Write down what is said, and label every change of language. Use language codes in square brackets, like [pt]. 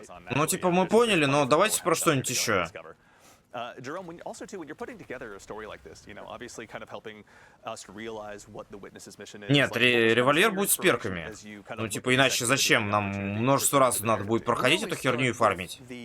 [ru] Ну, типа, мы поняли, но давайте про что-нибудь еще. [en] Jerome, also too, when you're putting together a story like this, you know, obviously kind of helping us realize what the witness's mission is. [ru] Нет, револьвер будет с перками. Ну, типа, иначе зачем? Нам множество раз надо будет проходить эту херню и фармить.